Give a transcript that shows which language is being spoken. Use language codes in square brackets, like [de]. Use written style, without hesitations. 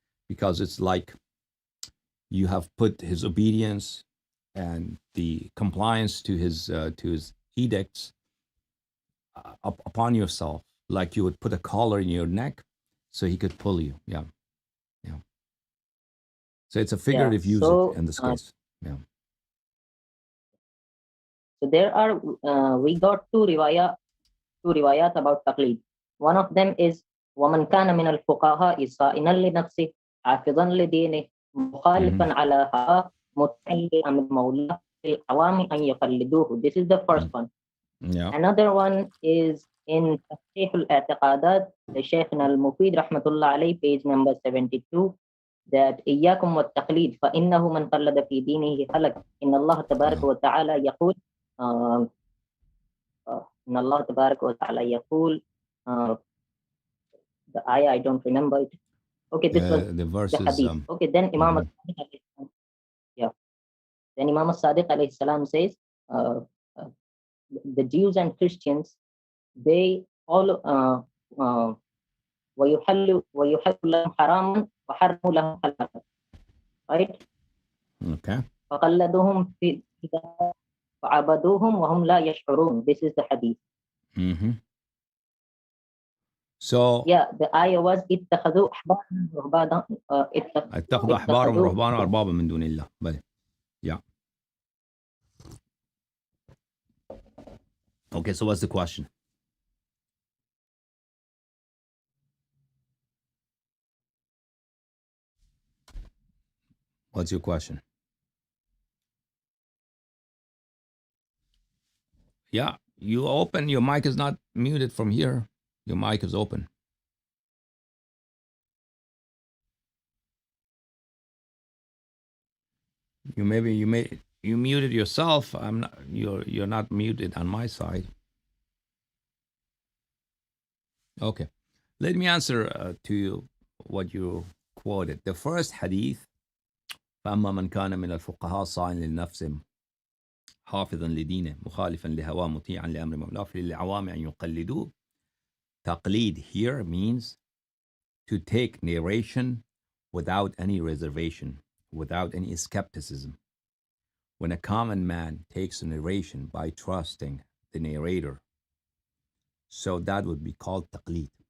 [en] Because it's like you have put his obedience and the compliance to his edicts upon yourself, like you would put a collar in your neck so he could pull you. Yeah. So it's a figurative usage in this case. Yeah. So there are we got two riwayat about taqleed. One of them is [ar] وَمَنْ كَانَ مِنَ الْفُقَهَاءِ صَائِنًا لِنَفْسِهِ حَافِظًا لِدِينِهِ مُخَالِفًا عَلَى هَوَاهُ مُطِيعًا لِأَمْرِ مَوْلَاهُ لِلْعَوَامِ أَنْ يَقَلِّدُوهُ. [en] This is the first one. Yeah. Another one is in Tashih al-I'tiqadat, the Shaykh al-Mufid rahmatullah alayhi, page number 72, that [ar] إياكم والتقليد فإنه من قلد في دينه هلك إن الله تبارك وتعالى يقول [en] إن الله تبارك وتعالى يقول the ayah, I don't remember it. Okay, this was the verse the hadith. Okay, then Imam al-Sadiq, then Imam al-Sadiq alayhi salam says the Jews and Christians, they all [ar] ويحل لهم حراما وحرموا لهم حلالا, [en] right? Okay. [ar] فقلدوهم في فعبدوهم وهم لا يشعرون. [en] This is the hadith. So yeah, the ayah was [ar] اتخذوا أحبارهم ورهبانا اتخذوا أحبارهم ورهبانا أربابا من دون الله. [en] But yeah. Okay, so what's the question? What's your question? Yeah, you open. Your mic is not muted from here. Your mic is open. You muted yourself. I'm not. You're not muted on my side. Okay, let me answer to you what you quoted. The first hadith, [ar] فأما من كان من الفقهاء صائن لنفسه حافظا لدينه مخالفا لهواه مطيعا لأمر مولاه فللعوام أن يقلدوه. [en] Taqleed here means to take narration without any reservation, without any skepticism. When a common man takes a narration by trusting the narrator, so that would be called taqleed.